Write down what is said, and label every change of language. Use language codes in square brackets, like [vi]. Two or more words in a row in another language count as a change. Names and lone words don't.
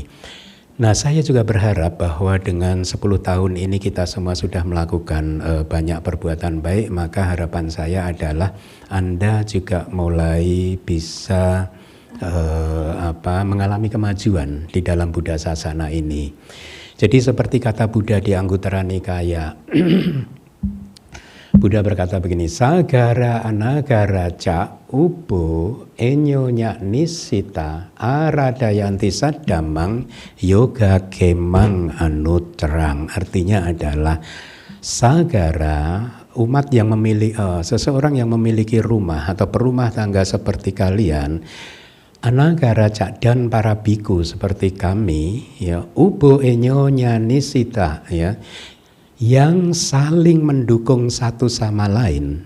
[id] Nah, saya juga berharap bahwa dengan 10 tahun ini kita semua sudah melakukan banyak perbuatan baik, maka harapan saya adalah Anda juga mulai bisa mengalami kemajuan di dalam Buddha Sasana ini. Jadi seperti kata Buddha di Anguttara Nikaya, Buddha berkata begini, [pi] sagara anagara ca upo enyonya nisita aradayanti sadamang yoga kemang anutrang. [id] Artinya adalah sagara, umat yang memiliki seseorang yang memiliki rumah atau perumah tangga seperti kalian, [pi] anagara cak [id] dan para biku seperti kami, ya, [pi] ubo enyonya nisita, [id] ya, yang saling mendukung satu sama lain.